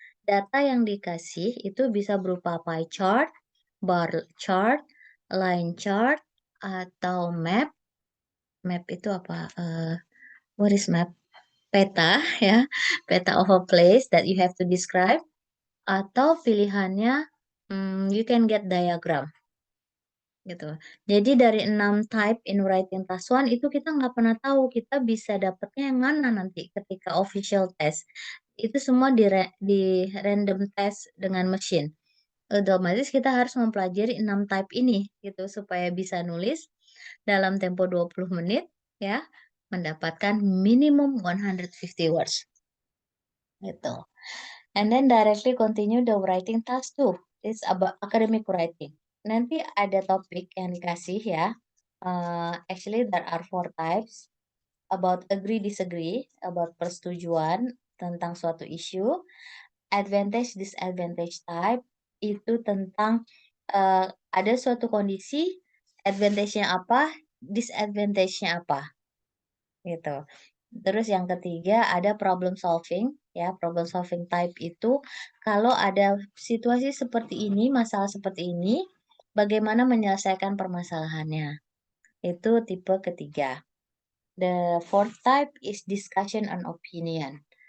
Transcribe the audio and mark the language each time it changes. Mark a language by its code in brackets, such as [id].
[id] Data yang dikasih itu bisa berupa pie chart, bar chart, line chart, atau map. Map itu apa? [en] What is map? [id] Peta ya, peta [en] of a place that you have to describe. [id] Atau pilihannya [en] you can get diagram gitu. [id] Jadi dari 6 type in writing task 1 itu kita nggak pernah tahu kita bisa dapetnya yang mana nanti ketika official test. Itu semua di random test dengan mesin. Otomatis kita harus mempelajari 6 type ini gitu supaya bisa nulis dalam tempo 20 menit ya, mendapatkan minimum 150 words. Gitu. [en] And then directly continue the writing task too. It's about academic writing. [id] Nanti ada topik yang dikasih ya. [en] Actually there are 4 types. [id] About agree disagree, about persetujuan tentang suatu isu, advantage disadvantage type itu tentang ada suatu kondisi, advantage-nya apa, disadvantage-nya apa, gitu. Terus yang ketiga ada problem solving, ya problem solving type itu kalau ada situasi seperti ini, masalah seperti ini, bagaimana menyelesaikan permasalahannya. Itu tipe ketiga. [en] The fourth type is discussion and opinion.